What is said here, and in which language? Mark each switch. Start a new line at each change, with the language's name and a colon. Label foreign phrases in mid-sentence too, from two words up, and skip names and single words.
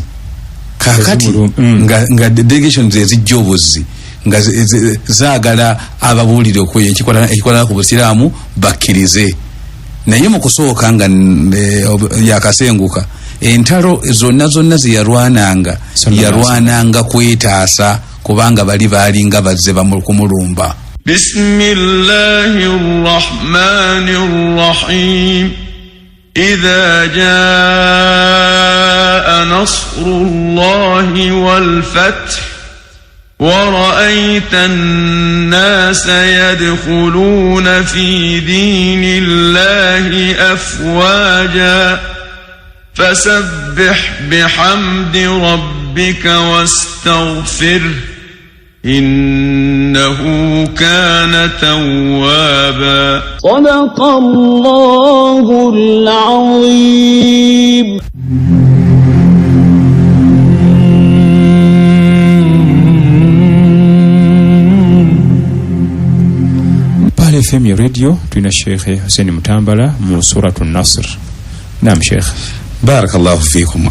Ganda: kakati nga delegation ezijja obuzzi nga zaagala ababuulire ekikolera ku busiraamu bakkirize. Naye mu kusooka nga yakasenguka, entalo zonna ze yalwananga kwetaasa, kubanga baalinga bazze kumulumba.
Arabic: بسم الله الرحمن الرحيم. إذا جاء نصر الله والفتح ورأيت الناس يدخلون في دين الله أفواجا فسبح بحمد ربك واستغفره إنه كان توابا. صدق الله العظيم.
Ganda: Pale FM Radio tuna Sheikh Hussein Mutambala mu Surat Nasr. Naam Sheikh.
Arabic: بارك الله فيكم.